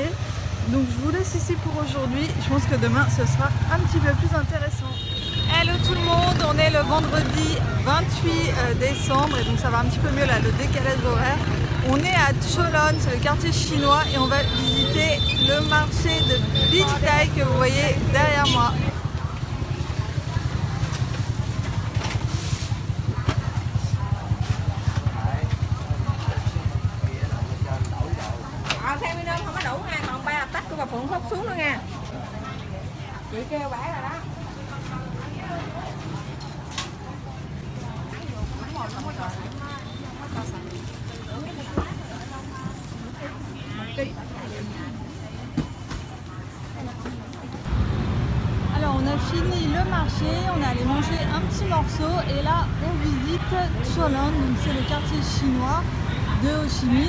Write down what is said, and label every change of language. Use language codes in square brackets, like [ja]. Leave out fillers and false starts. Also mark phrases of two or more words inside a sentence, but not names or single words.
[fr] Donc je vous laisse ici pour aujourd'hui. Je pense que demain, ce sera un petit peu plus intéressant. Hello tout le monde, on est le vendredi 28 décembre et donc ça va un petit peu mieux là, le décalage horaire. On est à Cholon, c'est le quartier chinois et on va visiter le marché de Binh Tai que vous voyez derrière moi. [vi] Theo Nguyên không có đủ ha, còn 3 tách của bà Phượng hút xuống nữa nha. Chị kêu bả rồi đó. [fr] Alors on a fini le marché, on est allé manger un petit morceau et là on visite Cholon, donc c'est le quartier chinois de Ho Chi Minh.